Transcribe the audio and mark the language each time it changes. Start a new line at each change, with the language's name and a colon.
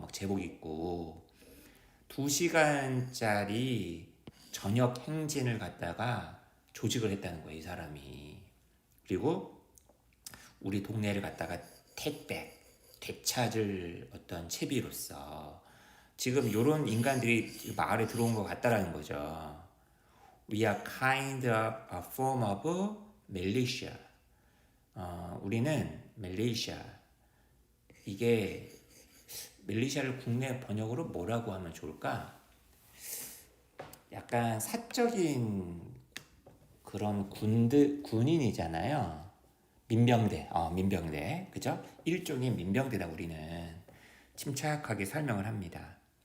Korean: 막 제복 입고 2시간짜리 저녁 행진을 갖다가 조직을 했다는 거예요, 이 사람이. 그리고 우리 동네를 갖다가 되찾을 어떤 채비로서 지금 이런 인간들이 마을에 들어온 것 같다라는 거죠.
English: We are kind of a form of militia.
Korean: 우리는 밀리시아. 이게 밀리시아를 국내 번역으로 뭐라고 하면 좋을까? 약간 사적인 그런 군인이잖아요. 민병대, 그죠? 일종의 민병대다 우리는 침착하게 설명을 합니다.